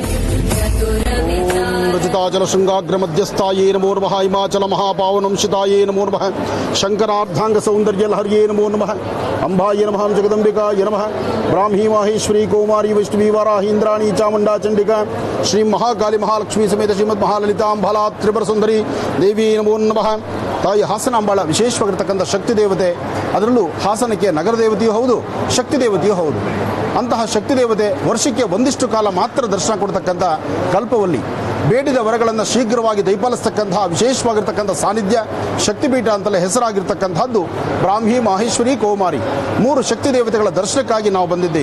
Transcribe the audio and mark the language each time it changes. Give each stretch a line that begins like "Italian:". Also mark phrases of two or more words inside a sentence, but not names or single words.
Sanskrit: रचिताचल शृंगाग्र मध्यस्थाये नमो नमः हिमाचल महापावनं शिताये नमो नमः शंकरार्धांग सौंदर्य लहर्ये नमो नमः अंबाये नमः जगदंबिकाय नमः ब्राह्मी माहेश्वरी कौमारी वैष्णवी वाराही इंद्राणी चामुंडा चंडिका श्री महाकाली महालक्ष्मी समेत श्रीमದ್ महाललितांबाला त्रिपुರ सुंदरी देवी नमो नमः
Kannada: ತಾಯಿ ಹಾಸನಾಂಬಾಳ ವಿಶೇಷವಾಗಿರತಕ್ಕಂಥ ಶಕ್ತಿ ದೇವತೆ, ಅದರಲ್ಲೂ ಹಾಸನಕ್ಕೆ ನಗರ ದೇವತೆಯೂ ಹೌದು, ಶಕ್ತಿ ದೇವತೆಯೂ ಹೌದು. ಅಂತಹ ಶಕ್ತಿ ದೇವತೆ ವರ್ಷಕ್ಕೆ ಒಂದಿಷ್ಟು ಕಾಲ ಮಾತ್ರ ದರ್ಶನ ಕೊಡ್ತಕ್ಕಂಥ ಕಲ್ಪವಲ್ಲಿ, ಬೇಡಿದ ವರಗಳನ್ನು ಶೀಘ್ರವಾಗಿ ದಯಪಾಲಿಸ್ತಕ್ಕಂತಹ ವಿಶೇಷವಾಗಿರ್ತಕ್ಕಂಥ ಸಾನ್ನಿಧ್ಯ ಶಕ್ತಿಪೀಠ ಅಂತಲೇ ಹೆಸರಾಗಿರ್ತಕ್ಕಂಥದ್ದು ಬ್ರಾಹ್ಮಿ ಮಾಹೇಶ್ವರಿ ಕೌಮಾರಿ 3 ಶಕ್ತಿ ದೇವತೆಗಳ ದರ್ಶನಕ್ಕಾಗಿ ನಾವು ಬಂದಿದ್ದೇವೆ.